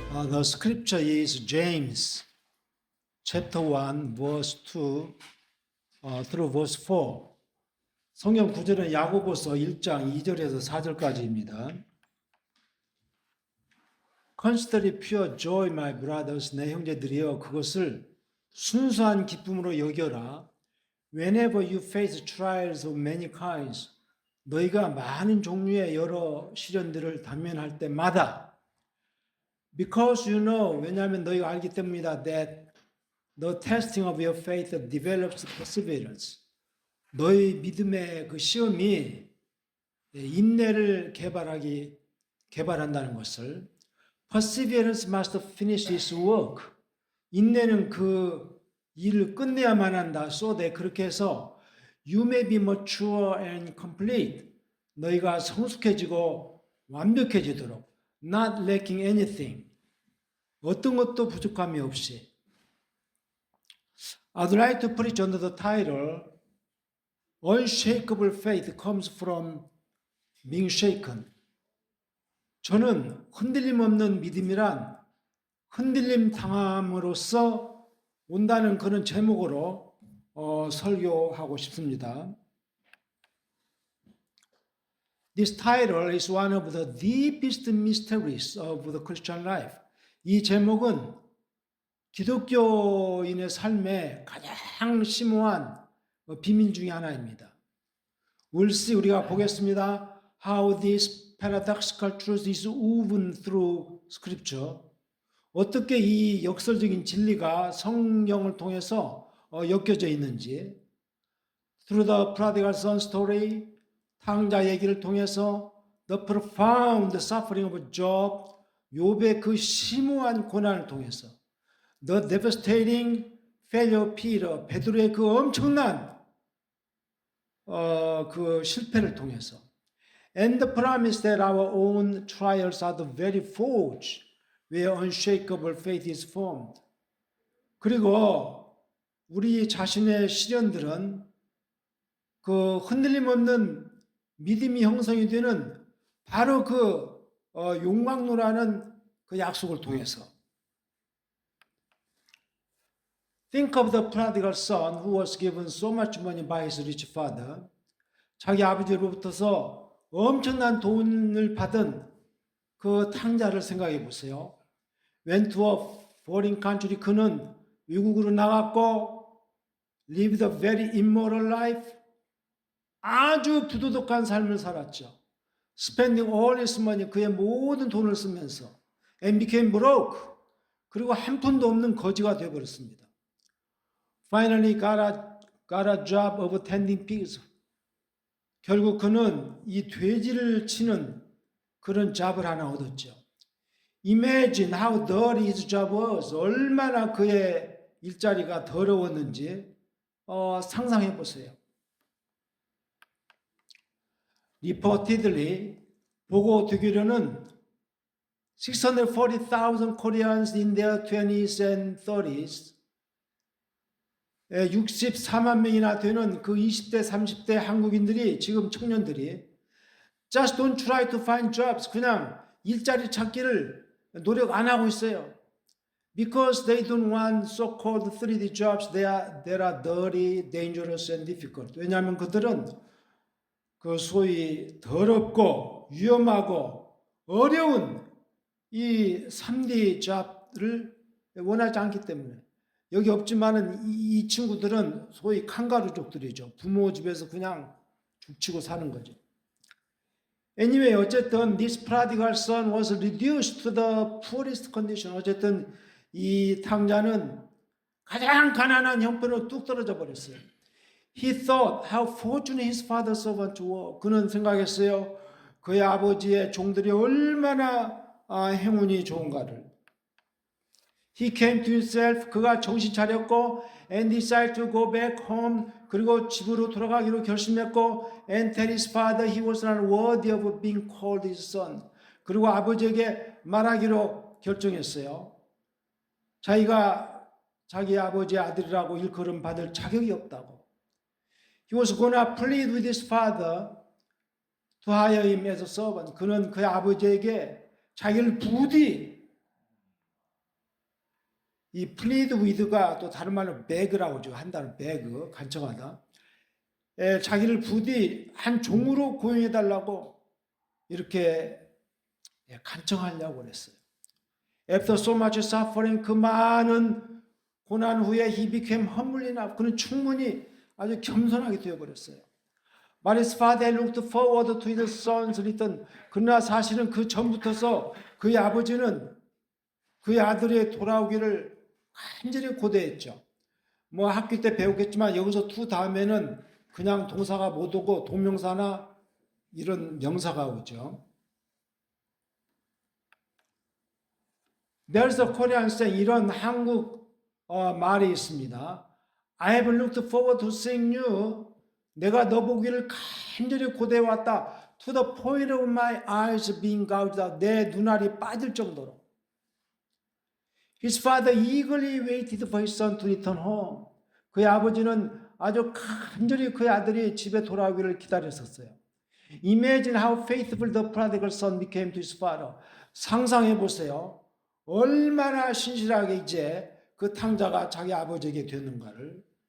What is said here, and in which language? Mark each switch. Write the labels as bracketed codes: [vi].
[en] The scripture is James chapter 1 verse 2 through verse 4. [ko] 성경 구절은 야고보서 1장 2절에서 4절까지입니다. [en] Consider it pure joy, my brothers, [ko] 내 형제들이여, 그것을 순수한 기쁨으로 여겨라. [en] Whenever you face trials of many kinds, [ko] 너희가 많은 종류의 여러 시련들을 당면할 때마다, [en] because you know, [ko] 왜냐하면 너희가 알기 때문이다, [en] that the testing of your faith develops perseverance. [ko] 너희 믿음의 그 시험이 인내를 개발한다는 것을. [en] Perseverance must finish its work. [ko] 인내는 그 일을 끝내야만 한다. [en] So that [ko] 그렇게 해서 [en] you may be mature and complete. [ko] 너희가 성숙해지고 완벽해지도록. [en] Not lacking anything. [ko] 어떤 것도 부족함이 없이. [en] I'd like to preach under the title Unshakable faith comes from being shaken. [ko] 저는 흔들림 없는 믿음이란 흔들림 당함으로써 온다는 그런 제목으로 설교하고 싶습니다. [en] This title is one of the deepest mysteries of the Christian life. [ko] 이 제목은 기독교인의 삶의 가장 심오한 비밀 중에 하나입니다. [en] We'll see, [ko] 우리가 보겠습니다. [en] How this paradoxical truth is woven through scripture. [ko] 어떻게 이 역설적인 진리가 성경을 통해서 엮여져 있는지. [en] Through the prodigal son story, [ko] 탕자 얘기를 통해서 [en] the profound suffering of Job, [ko] 욥의 그 심오한 고난을 통해서 [en] the devastating failure of Peter, [ko] 베드로의 그 엄청난 그 실패를 통해서 [en] and the promise that our own trials are the very forge where unshakable faith is formed. [ko] 그리고 우리 자신의 시련들은 그 흔들림 없는 믿음이 형성이 되는 바로 그 용광로라는 그 약속을 통해서. [en] Think of the prodigal son who was given so much money by his rich father. [ko] 자기 아버지로부터서 엄청난 돈을 받은 그 탕자를 생각해 보세요. [en] Went to a foreign country. [ko] 그는 외국으로 나갔고 [en] lived a very immoral life. [ko] 아주 부도덕한 삶을 살았죠. [en] Spending all his money. [ko] 그의 모든 돈을 쓰면서 [en] and became broke. [ko] 그리고 한 푼도 없는 거지가 되어버렸습니다. [en] Finally got a job of tending pigs. [ko] 결국 그는 이 돼지를 치는 그런 잡을 하나 얻었죠. [en] Imagine how dirty his job was. [ko] 얼마나 그의 일자리가 더러웠는지 상상해 보세요. [en] Reportedly, [ko] 보고되기로는 [en] 640,000 Koreans in their 20s and 30s, [ko] 64만 명이나 되는 그 20대, 30대 한국인들이, 지금 청년들이 [en] just don't try to find jobs. [ko] 그냥 일자리 찾기를 노력 안 하고 있어요. [en] Because they don't want so-called 3D jobs that are dirty, dangerous and difficult. [ko] 왜냐하면 그들은 그 소위 더럽고 위험하고 어려운 이 3D 잡을 원하지 않기 때문에. 여기 없지만은 이 친구들은 소위 칸가루족들이죠. 부모 집에서 그냥 죽치고 사는 거죠. [en] Anyway, [ko] 어쨌든 [en] this prodigal son was reduced to the poorest condition. [ko] 어쨌든 이 탕자는 가장 가난한 형편으로 뚝 떨어져 버렸어요. [en] He thought how fortunate his father's servants were. [ko] 그는 생각했어요. 그의 아버지의 종들이 얼마나 행운이 좋은가를. [en] He came to himself. [ko] 그가 정신 차렸고 [en] and decided to go back home. [ko] 그리고 집으로 돌아가기로 결심했고 [en] and tell his father he was not worthy of being called his son. [ko] 그리고 아버지에게 말하기로 결정했어요. 자기가 자기 아버지의 아들이라고 일컬음 받을 자격이 없다고. [en] He was gonna plead with his father to hire him as a servant. [ko] 그는 그의 아버지에게 자기를 부디 이 plead with가 또 다른 말로 beg라고 하죠. 한다는 beg, 간청하다. 자기를 부디 한 종으로 고용해 달라고 이렇게 간청하려고 그랬어요. [en] After so much suffering, [ko] 그 많은 고난 후에 [en] he became humbly enough. [ko] 그는 충분히 아주 겸손하게 되어버렸어요. [en] But his father looked forward to his son's return. [ko] 그러나 사실은 그 전부터서 그의 아버지는 그의 아들의 돌아오기를 간절히 고대했죠. 뭐 학교 때 배웠겠지만 여기서 to 다음에는 그냥 동사가 못 오고 동명사나 이런 명사가 오죠. [en] There's a Korean saying, [ko] 이런 한국 말이 있습니다. [en] I have looked forward to seeing you. [ko] 내가 너 보기를 간절히 고대해왔다. [en] To the point of my eyes being gouged out. [ko] 내 눈알이 빠질 정도로. [en] His father eagerly waited for his son to return home. [ko] 그의 아버지는 아주 간절히 그의 아들이 집에 돌아오기를 기다렸었어요. [en] Imagine how faithful the prodigal son became to his father. [ko] 상상해 보세요. 얼마나 신실하게 이제 그 탕자가 자기 아버지에게 되는가를.